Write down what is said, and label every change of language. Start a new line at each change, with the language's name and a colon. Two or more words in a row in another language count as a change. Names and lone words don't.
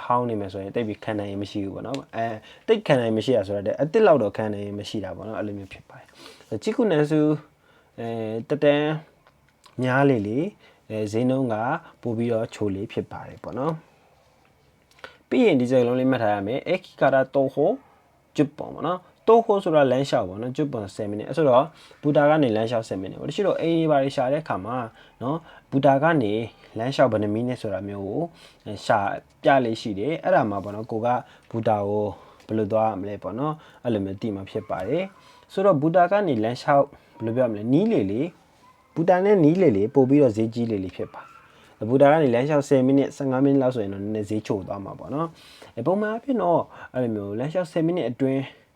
Burmese: ဟောင်းနေမယ်ဆိုရင်တိတ်ပြီးခံနိုင်ရင်မရှိဘူးပေါ့နော်တိတ်ခံနိုင်မရှိရဆိုတော့အတစ်လောက်တော့ခံနိုင်ရင်မရှိတာပေါ့နော်အဲ့လိုမျိုးဖြစ်ပါတယ်ချီကုနန်စုတက်တန်းများလေးဈေးနှုန်းကပို့ပြီးတော့ချို လေးဖြစ်ပါတယ်ပေါ့နော်ပြီးရင်ဒီစကားလုံးလေးမှတ်ထားရမယ်
Japanese: 駅から徒歩10分
Burmese: ပေါ့နော်徒歩ဆိုတာလမ်းလျှောက်ပေါ့နော်10分 10မိနစ်အဲ့ဆိုတော့ဘူတာကနေလမ်းလျှောက်10မိနစ်ပေါ့တချို့တော့အိမ်တွေပါရှာတဲ့အခါမှာနော်ဘူတာကနေလမ်းလျှောက်ဘယ်နှမိနစ်ဆိုတာမျိုးကိုရှာပြလေးရှိတယ်အဲ့ဒါမှပေါ့နော်ကိုကဘူတာကိုဘယ်လိုသွားရမလဲပေါ့နော်အဲ့လိုမျိုးသိမှဖြစ်ပါတယ်ဆိုတော့ဘူတာကနေလမ်းလျှောက်ဘယ်လိုပြောရမလဲနီးလေဘူတာနဲ့နီးလေပို့ပြီးတော့ဈေးကြီးလေဖြစ်ပါဘူတာကနေလမ်းလျှောက်10မိနစ်15မိနစ်လောက်ဆိုရင်တော့နည်းနည်းဈေးချိုသွားမှာပေါ့နော်ပုံမှန်အဖြစ်တော့အဲ့လိုမျိုးလမ်းလျှောက်10မိနစ်အတွင်း